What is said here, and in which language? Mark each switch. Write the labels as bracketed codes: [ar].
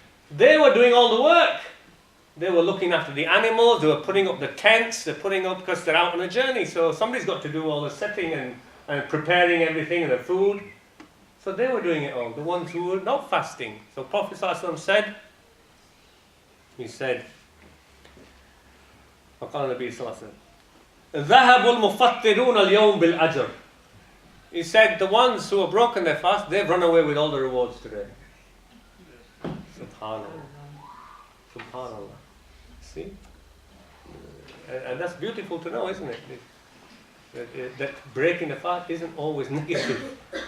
[en] They were doing all the work. They were looking after the animals, they were putting up the tents, they're putting up because they're out on a journey. So somebody's got to do all the setting and preparing everything and the food. So they were doing it all, the ones who were not fasting. So Prophet ﷺ said, he said, [ar] فقال النبي صلى الله عليه وسلم ذهب المفطرون اليوم بالأجر. [en] He said, the ones who have broken their fast, they've run away with all the rewards today. Subhanallah. Subhanallah. See? And that's beautiful to know, isn't it? That breaking the fast isn't always negative.